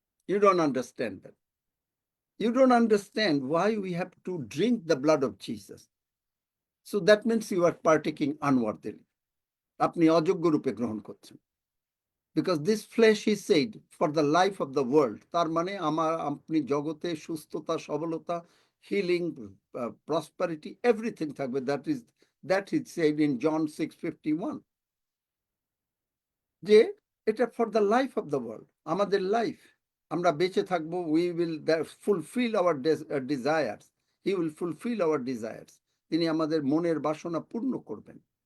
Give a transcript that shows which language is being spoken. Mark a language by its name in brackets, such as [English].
[English] You don't understand that. You don't understand why we have to drink the blood of Jesus. So that means you are partaking unworthily. [Bangla] আপনি অযোগ্য রূপে গ্রহণ করছেন. [English] Because this flesh, he said, for the life of the world. [Bangla] তার মানে আপনি জগতে সুস্থতা, সবলতা, [English] healing, prosperity, everything [Bangla] থাকবে. [English] That is said in John 6:51. [Bangla] যে এটা [English] for the life of the world, [Bangla] আমাদের লাইফ, আমরা বেঁচে থাকবো, [English] we will fulfill our desires. He will fulfill our desires. [Bangla] তিনি আমাদের মনের বাসনা পূর্ণ করবেন.